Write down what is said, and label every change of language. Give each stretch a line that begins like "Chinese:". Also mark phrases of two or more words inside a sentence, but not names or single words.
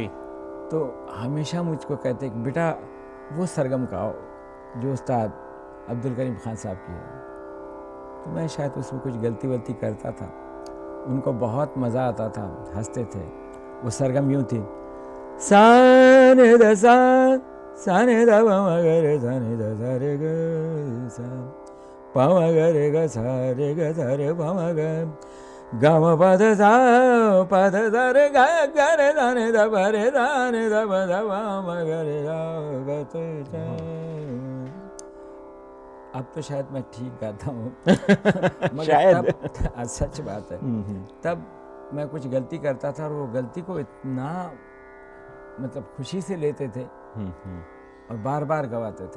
Hindi: तो हमेशा मुझको कहते कि बेटा वो सरगम गाओ जो उस्ताद अब्दुल करीम खान साहब की है। तो मैं शायद उसमें कुछ गलती करता था, उनको बहुत मज़ा आता था, हंसते थे। वो सरगम यूँ थी, साने द सा साने द प म ग रे साने द सा रे ग सा प म ग रे ग सा रे ग सा रे प म ग ग म प ध सा प ध ध रे ग ग रे साने द प रे साने द प ध प म ग रे ग ग त च। अब तो शायद मैं ठीक गाता हूँ मगर शायद। तब सच बात है, तब मैं कुछ गलती करता था और वो गलती को इतना मतलब खुशी से लेते थे और बार बार गवाते थे।